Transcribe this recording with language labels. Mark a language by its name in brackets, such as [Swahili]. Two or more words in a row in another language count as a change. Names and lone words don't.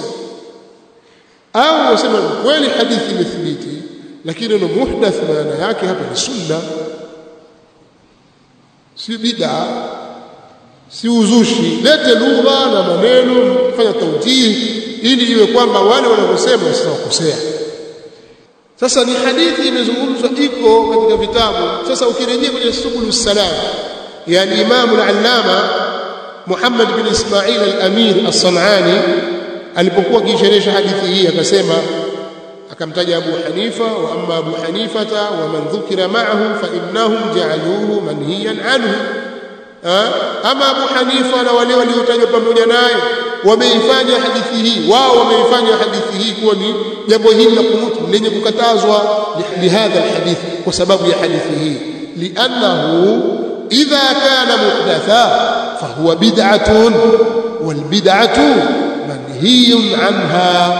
[Swahili] Au useme kweli hadithi imethibiti lakini ndio muhdath, maana yake hapa ni sunna, si bid'a, si uzushi. Lete lugha na maneno, fanya tawjih ili iwe kwamba wale wanaosema wasakosea. Sasa ni hadithi imezungumzwa iko katika vitabu. Sasa ukirejea kwenye Subulus Salam ya Imam al-Allama Muhammad bin Ismail al-Amir as-San'ani, alipokuwa akisherehesha hadithi hii akasema, akamtaja Abu Hanifa, [Arabic] وأما أبو حنيفة ومن ذكر معه فإنهم جعلوه منهيا عنه. [Swahili] Ama Abu Hanifa na wale waliotajwa pamoja naye wameifanya hadithi hii, wao wameifanya hadithi hii kuwa ni jambo hili la kunuti lenye kukatazwa [Arabic] لهذا الحديث, [Swahili] kwa sababu ya hadithi hii, [Arabic] لأنه إذا كان محدثا فهو بدعة والبدعة منهي عنها.